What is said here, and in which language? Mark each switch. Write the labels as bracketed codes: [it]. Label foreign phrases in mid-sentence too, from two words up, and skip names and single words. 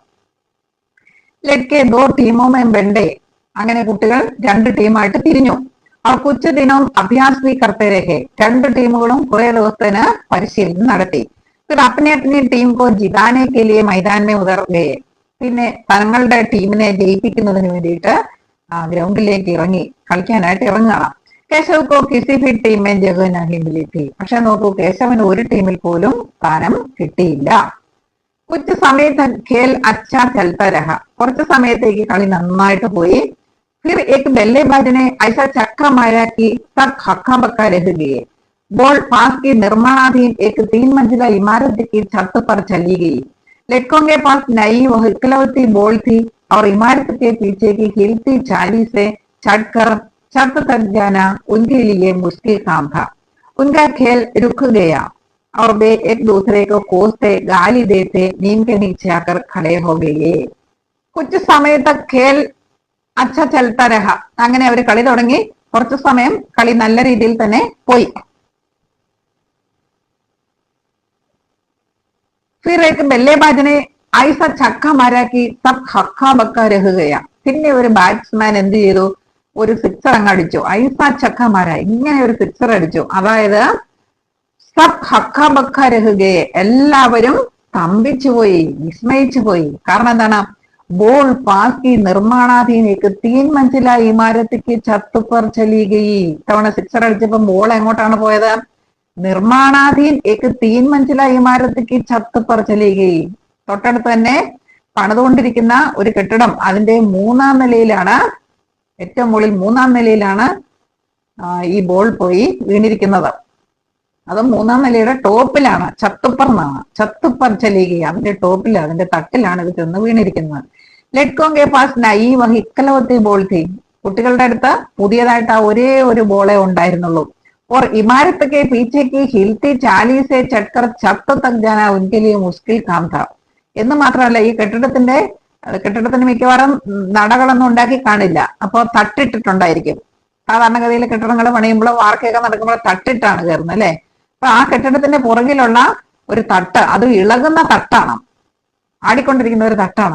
[hi] लड़के दो टीमों में बँटे, [ml] അങ്ങനെ കുട്ടികൾ 2 ടീമായിട്ട് തിരിഞ്ഞു. അവർ [hi] कुछ दिन अभ्यास भी करते रहे, [ml] 2 ടീമുകളും കുറെ ദിവസത്തിന് പരിശീലനം നടത്തി. [hi] फिर अपने अपनी टीम को जिताने के लिए मैदान में उतर गए. [ml] പിന്നെ തങ്ങളുടെ ടീമിനെ ജയിപ്പിക്കുന്നതിന് വേണ്ടിയിട്ട് ഗ്രൗണ്ടിലേക്ക് ഇറങ്ങി കളിക്കാനായിട്ട് ഇറങ്ങണം. [hi] केशव को किसी भी टीम में जगह नहीं मिली थी. [ml] പക്ഷെ നോക്കൂ, കേശവന് ഒരു ടീമിൽ പോലും സ്ഥാനം കിട്ടിയില്ല. [hi] കുछ समय तक खेल अच्छा चलता रहा, [ml] കുറച്ച് സമയത്തേക്ക് കളി നന്നായിട്ട് പോയി. [hi] फिर एक बल्लेबाज ने ऐसा छक्का मारा कि सब हक्का बक्का रह गए. बॉल पास की निर्माणाधीन एक 3 मंजिला इमारत की छत पर चली गई. लड़कों के पास नई वह इकलौती बॉल थी और इमारत के पीछे की हिलती चाली से चढ़कर छत तक जाना उनके लिए मुश्किल काम था. उनका खेल रुक गया और वे एक दूसरे को कोसते, गाली देते नीम के नीचे आकर खड़े हो गए. कुछ समय तक खेल अच्छा चलता रहा. [ml] അങ്ങനെ അവർ കളി തുടങ്ങി. കുറച്ചു സമയം കളി നല്ല രീതിയിൽ തന്നെ പോയി. [hi] फिर एक बल्लेबाज ने ऐसा छक्का मारा कि सब हक्का बक्का रह गया. [ml] പിന്നെ ഒരു ബാറ്റ്സ്മാൻ എന്ത് ചെയ്തു? ഒരു സിക്സർ അങ്ങ് അടിച്ചു. [hi] ऐसा छक्का मारा, [ml] ഇങ്ങനെ ഒരു സിക്സർ അടിച്ചു. അതായത് [hi] सब हक्का बक्का रह गए, [ml] എല്ലാവരും സ്തംഭിച്ചു പോയി, വിസ്മയിച്ചു പോയി. കാരണം എന്താണ്? [hi] बॉल पास की निर्माणाधीन एक 3 मंजिला इमारत की छत पर चली गई. [ml] തവണ സിക്സർ അടിച്ചപ്പോൾ ബോൾ എങ്ങോട്ടാണ് പോയത്? [hi] निर्माणाधीन एक 3 मंजिला इमारत की छत पर चली गई. [ml] തൊട്ടടുത്ത് തന്നെ പണിതുകൊണ്ടിരിക്കുന്ന ഒരു കെട്ടിടം, അതിന്റെ 3ാം നിലയിലാണ്, ഏറ്റവും മുകളിൽ 3ാം നിലയിലാണ് ഈ ബോൾ പോയി വീണിരിക്കുന്നത്. അത് 3ാം നിലയുടെ ടോപ്പിലാണ്, ചത്തുപ്പർ എന്നാണ്, [hi] छत पर चली, [ml] അതിന്റെ ടോപ്പിൽ, അതിന്റെ തട്ടിലാണ് ഇത് ചെന്ന് വീണിരിക്കുന്നത്. [hi] लड़कों के पास नई वही इकलौती बॉल थी, [ml] കുട്ടികളുടെ അടുത്ത് പുതിയതായിട്ട് ആ ഒരേ ഒരു ബോളേ ഉണ്ടായിരുന്നുള്ളൂ. [hi] और इमारत के पीछे की हिलती चाली से चढ़कर छत तक जाना उनके लिए मुश्किल काम था. [ml] എന്ന് മാത്രമല്ല, ഈ കെട്ടിടത്തിന് മിക്കവാറും നടകളൊന്നും ഉണ്ടാക്കി കാണില്ല. അപ്പോൾ തട്ടിട്ടിട്ടുണ്ടായിരിക്കും. സാധാരണഗതിയിൽ കെട്ടിടങ്ങൾ പണിയുമ്പോൾ വാർക്കയൊക്കെ നടക്കുമ്പോൾ തട്ടിട്ടാണ് കയറുന്നത് അല്ലെ. അപ്പൊ ആ കെട്ടിടത്തിന്റെ പുറകിലുള്ള ഒരു തട്ട്, അത് ഇളകുന്ന തട്ടാണ്, ആടിക്കൊണ്ടിരിക്കുന്ന ഒരു തട്ടാണ്.